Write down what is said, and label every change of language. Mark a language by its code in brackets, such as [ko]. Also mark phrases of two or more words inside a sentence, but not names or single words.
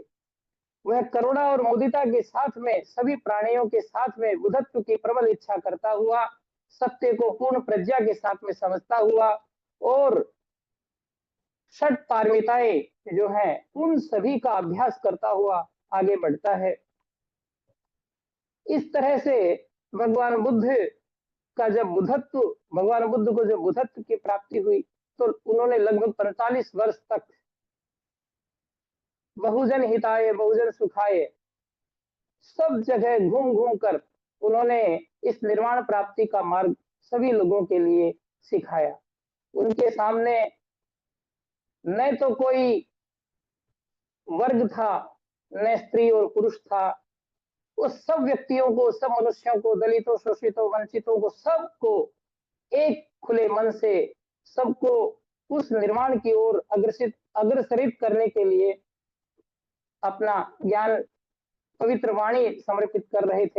[hi] वह करुणा और मुदिता के साथ में सभी प्राणियों के साथ में बुद्धत्व की प्रबल इच्छा करता हुआ, सत्य को पूर्ण प्रज्ञा के साथ में समझता हुआ और षट पारमिताएं जो हैं उन सभी का अभ्यास करता हुआ आगे बढ़ता है। इस तरह से भगवान बुद्ध को जब बुद्धत्व की प्राप्ति हुई तो उन्होंने लगभग 45 वर्ष तक [sa] बहुजन हिताय बहुजन सुखाय [hi] सब जगह घूम घूम कर उन्होंने इस निर्वाण प्राप्ति का मार्ग सभी लोगों के लिए सिखाया। उनके सामने न तो कोई वर्ग था, न स्त्री और पुरुष था, उस सब व्यक्तियों को, सब मनुष्यों को, दलितों, शोषितों, वंचितों को, सबको एक खुले मन से सबको उस निर्माण की ओर अग्रसरित करने के लिए अपना ज्ञान पवित्र वाणी समर्पित कर रहे थे।